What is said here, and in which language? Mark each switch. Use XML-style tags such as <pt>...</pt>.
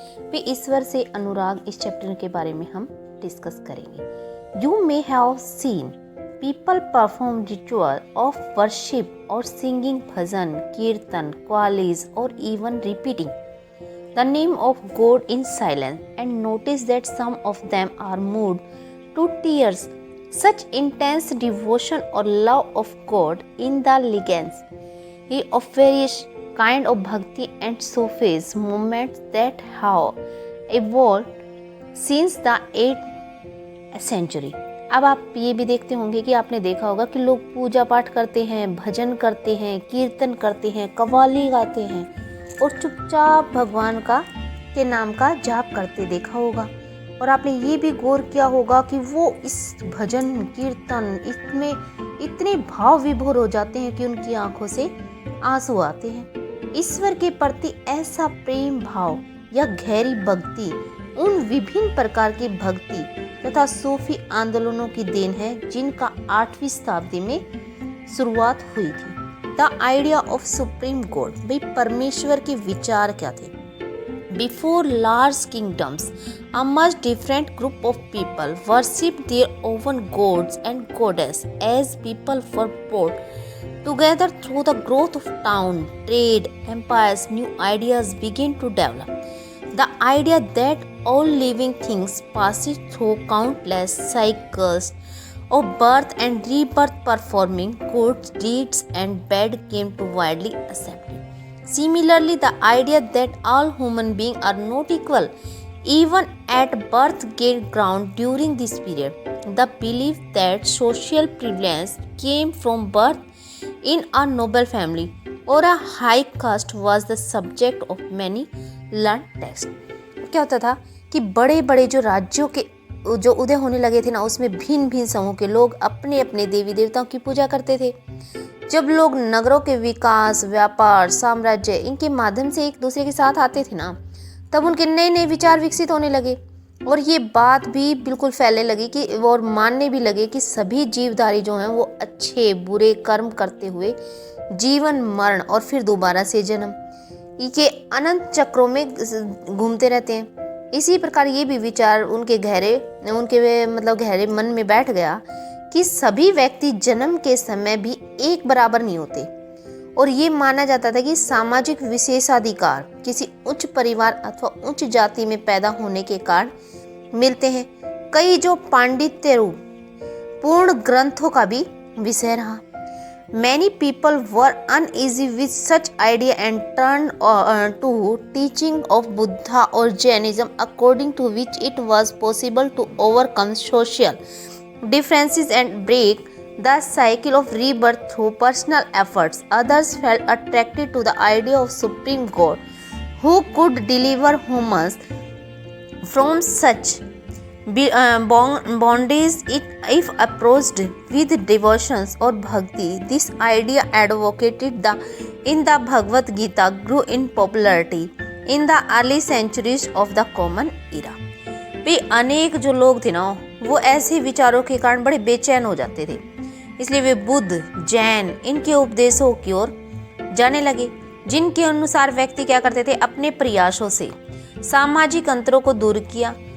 <hi>भी ईश्वर से अनुराग इस चैप्टर के बारे में हम डिस्कस करेंगे.</hi> <en>You may have seen people perform ritual of worship or singing bhajan, kirtan, qawwali's or even repeating the name of God in silence, and notice that some of them are moved to tears. Such intense devotion or love of God in the legacy of various kind of bhakti and Sufis movements that have evolved since the 8th century.</en> <hi>अब आप ये भी देखते होंगे कि आपने देखा होगा कि लोग पूजा पाठ करते हैं, भजन करते हैं, कीर्तन करते हैं, कव्वाली गाते हैं और चुपचाप भगवान के नाम का जाप करते देखा होगा. और आपने ये भी गौर किया होगा कि वो इस भजन कीर्तन इसमें इतने भाव विभोर हो जाते हैं कि उनकी आंखों से आंसू आते हैं. ईश्वर के प्रति ऐसा प्रेम भाव या गहरी भक्ति उन विभिन्न प्रकार की भक्ति तथा सूफी आंदोलनों की देन है जिनका 8वीं शताब्दी में शुरुआत हुई थी.</hi> <en>the idea of supreme God,</en> <hi>भाई परमेश्वर के विचार क्या थे?</hi> <en>Before large kingdoms, a much different group of people worshipped their own gods and goddesses as people were brought together through the growth of town, trade, empires. New ideas began to develop. The idea that all living things pass through countless cycles of birth and rebirth, performing good deeds and bad, came to widely accepted. Similarly, the idea that all human beings are not equal, even at birth, gained ground during this period. The belief that social privilege came from birth in a noble family or a high caste was the subject of many learned texts.</en> <hi>क्या होता था कि बड़े बड़े जो राज्यों के जो उदय होने लगे थे ना, उसमें भिन्न भिन्न समूह के लोग अपने अपने देवी देवताओं की पूजा करते थे. जब लोग नगरों के विकास, व्यापार, साम्राज्य इनके माध्यम से एक दूसरे के साथ आते थे ना, तब उनके नए नए विचार विकसित होने लगे और ये बात भी बिल्कुल फैलने लगी कि और मानने भी लगे कि सभी जीवधारी जो हैं वो अच्छे बुरे कर्म करते हुए जीवन मरण और फिर दोबारा से जन्म के अनंत चक्रों में घूमते रहते हैं. इसी प्रकार ये भी विचार उनके गहरे मन में बैठ गया कि सभी व्यक्ति जन्म के समय भी एक बराबर नहीं होते और ये माना जाता था कि सामाजिक विशेषाधिकार किसी उच्च परिवार अथवा उच्च जाति में पैदा होने के कारण मिलते हैं. कई जो पांडित्य रूप पूर्ण ग्रंथों का भी विषय रहा.</hi> <en>Many people were uneasy with such idea and turned to teaching of Buddha or Jainism, according to which it was possible to overcome social differences and break the cycle of rebirth through personal efforts. Others felt attracted to the idea of supreme God who could deliver humans from such bondage if approached with devotions or bhakti. This idea advocated in the Bhagavad Gita grew in popularity in the early centuries of the common era.</en> <hi>भी अनेक जो लोग थे ना, वो ऐसे विचारों के कारण बड़े बेचैन हो जाते थे, इसलिए वे बुद्ध, जैन इनके उपदेशों की ओर जाने लगे, जिनके अनुसार व्यक्ति क्या करते थे, अपने प्रयासों से सामाजिक अंतरों को दूर किया.</hi>